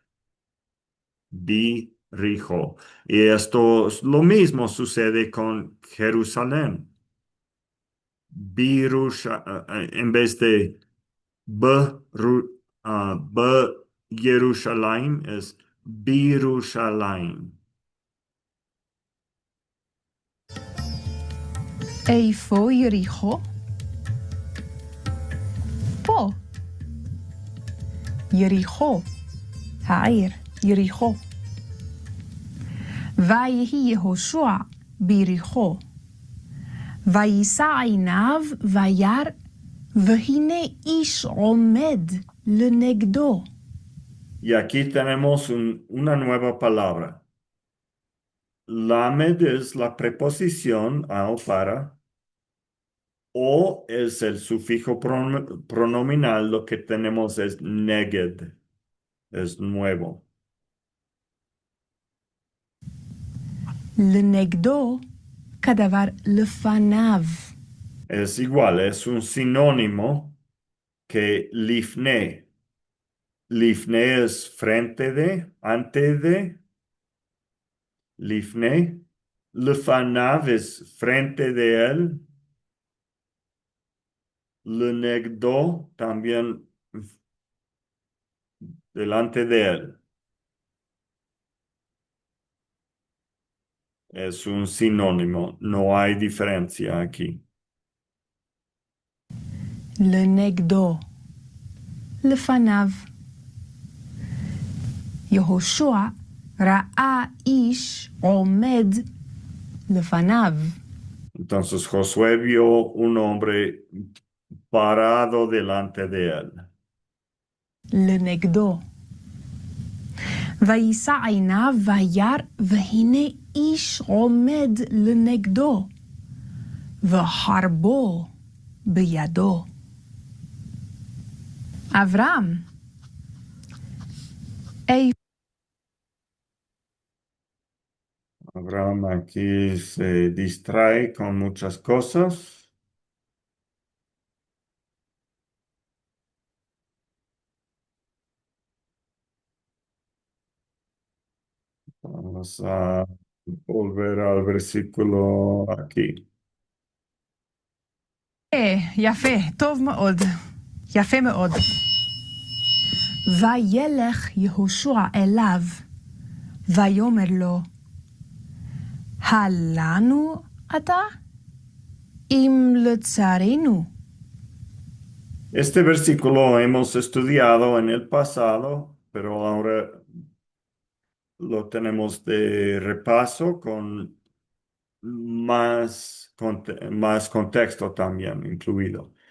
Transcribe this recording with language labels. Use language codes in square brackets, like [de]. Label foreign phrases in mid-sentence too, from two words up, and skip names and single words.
[he] Bi, rijo. [es] Y esto lo mismo sucede con Jerusalén. En vez de B, B Jerusalén es Birushalayim. [he] איפה יריחו? פה. יריחו, העיר יריחו. ויהי יהושע ביריחו. ויישא עיניו וירא, והנה איש עומד לנגדו. [es] Y aquí tenemos una nueva palabra. Lamed es la preposición a o para, o es el sufijo pronominal, lo que tenemos es neged, es nuevo. [he] לנגדו כדבר לפניו. [es] Es igual, es un sinónimo que lifne. Lifne es frente de, ante de, lifne. Lefanav es frente de él. Lenegdo también delante de él. Es un sinónimo, no hay diferencia aquí. [he] לנגדו, לפניו. יהושע ראה איש עומד לפניו. [es] Entonces Josué vio un hombre parado delante de él. [he] לנגדו. ויישא עיניו וירא, והנה איש עומד לנגדו, וחרבו בידו. אברהם, [es] Abraham aquí se distrae con muchas cosas. Vamos a volver al versículo aquí. [he] יפה, טוב מאוד, יפה מאוד. וילך יהושע אליו, ויאמר לו, הלנו אתה? אם לצרינו. [es] Este versículo hemos estudiado en el pasado, pero ahora lo tenemos de repaso con más contexto también incluido.